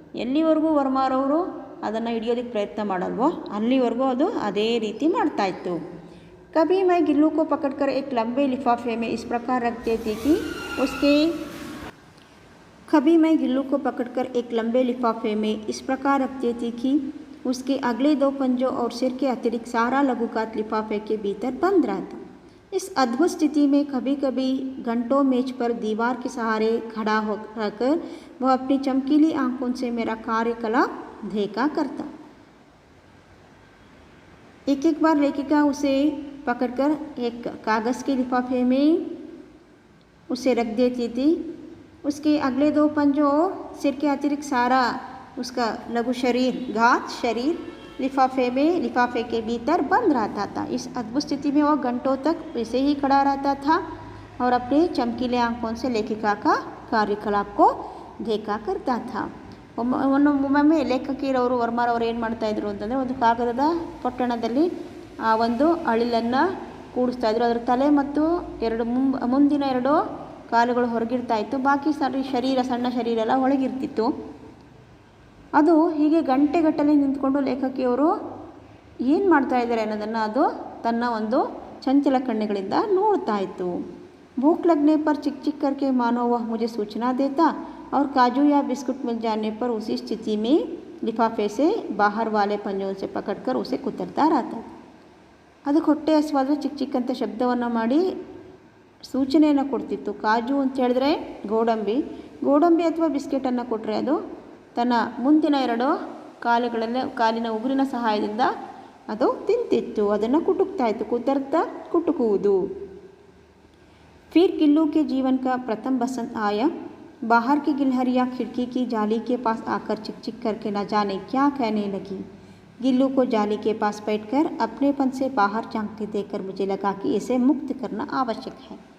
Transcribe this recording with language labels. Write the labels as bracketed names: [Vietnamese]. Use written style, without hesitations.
[Kannada] ಎಲ್ಲಿವರೆಗೂ ವರ್ಮಾರವರು ಅದನ್ನು ಹಿಡಿಯೋದಕ್ಕೆ ಪ್ರಯತ್ನ ಮಾಡಲ್ವೋ ಅಲ್ಲಿವರೆಗೂ ಅದು ಅದೇ ರೀತಿ ಮಾಡ್ತಾಯಿತ್ತು. [Hindi] कभी मैं गिल्लू को पकड़कर एक लंबे लिफाफे में इस प्रकार रख देती कि उसके उसके अगले 2 पंजों और सिर के अतिरिक्त सारा लघुकात लिफाफे के भीतर बंद रहता. इस अद्भुत स्थिति में कभी कभी घंटों मेज पर दीवार के सहारे खड़ा होकर वह अपनी चमकीली आंखों से मेरा कार्यकलाप देखा करता. एक बार लेखिका उसे पकड़कर एक कागज़ के लिफाफे में उसे रख देती थी. उसके अगले 2 पंजों और सिर के अतिरिक्त सारा उसका लघु शरीर लिफाफे के भीतर बंद रहता था. इस अद्भुत स्थिति में वह घंटों तक वैसे ही खड़ा रहता था और अपने चमकीले आंखों से लेखिका का कार्यकलाप को देखा करता था. [Kannada] ಒಮ್ಮೊಮ್ಮೆ ಲೇಖಕಿಯರವರು ವರ್ಮಾರವರು ಏನು ಮಾಡ್ತಾಯಿದ್ರು ಅಂತಂದರೆ, ಒಂದು ಕಾಗದದ ಪೊಟ್ಟಣದಲ್ಲಿ ಆ ಒಂದು ಅಳಿಲನ್ನು ಕೂಡಿಸ್ತಾಯಿದ್ರು. ಅದರ ತಲೆ ಮತ್ತು ಮುಂದಿನ 2 ಕಾಲುಗಳು ಹೊರಗಿರ್ತಾಯಿತ್ತು, ಬಾಕಿ ಸಣ್ಣ ಶರೀರ ಎಲ್ಲ ಒಳಗಿರ್ತಿತ್ತು. ಅದು ಹೀಗೆ ಗಂಟೆಗಟ್ಟಲೆ ನಿಂತ್ಕೊಂಡು ಲೇಖಕಿಯವರು ಏನು ಮಾಡ್ತಾಯಿದ್ದಾರೆ ಅನ್ನೋದನ್ನು ಅದು ತನ್ನ ಒಂದು ಚಂಚಲ ಕಣ್ಣುಗಳಿಂದ ನೋಡ್ತಾ ಇತ್ತು. [Hindi] भूख लगने पर चिक चिक करके मानो वह मुझे सूचना देता और काजू या बिस्कुट मिल जाने पर उसी स्थिति में लिफाफे से बाहर वाले पंजों से पकड़कर उसे कुतरता रहता. [Kannada] ಅದಕ್ಕೆ ಹೊಟ್ಟೆ ಹಸಿವಾದರೆ ಚಿಕ್ಕ ಚಿಕ್ಕ ಅಂತ ಶಬ್ದವನ್ನು ಮಾಡಿ ಸೂಚನೆಯನ್ನು ಕೊಡ್ತಿತ್ತು. ಕಾಜು ಅಂತ ಹೇಳಿದ್ರೆ ಗೋಡಂಬಿ ಅಥವಾ ಬಿಸ್ಕೆಟನ್ನು ಕೊಟ್ಟರೆ ಅದು ತನ್ನ ಮುಂದಿನ 2 ಕಾಲಿನ ಉಗುರಿನ ಸಹಾಯದಿಂದ ಅದು ತಿಂತಿತ್ತು, ಅದನ್ನು ಕುಟುಕ್ತಾಯಿತ್ತು. ಕುಟುಕುವುದು. [Hindi] फिर गिल्लू के जीवन का प्रथम बसंत आया. बाहर की गिलहरियाँ खिड़की की जाली के पास आकर चिक चिक करके न जाने क्या कहने लगी. गिल्लू को जाली के पास बैठकर अपनेपन से बाहर झांकते देखकर मुझे लगा कि इसे मुक्त करना आवश्यक है.